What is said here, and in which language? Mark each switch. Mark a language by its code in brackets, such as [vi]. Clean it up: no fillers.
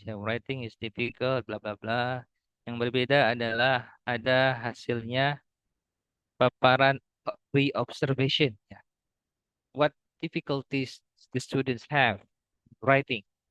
[en] Ya, writing is difficult, bla bla bla. [id] Yang berbeda adalah ada hasilnya paparan pre-observation. Ya. [en] What difficulties the students have writing?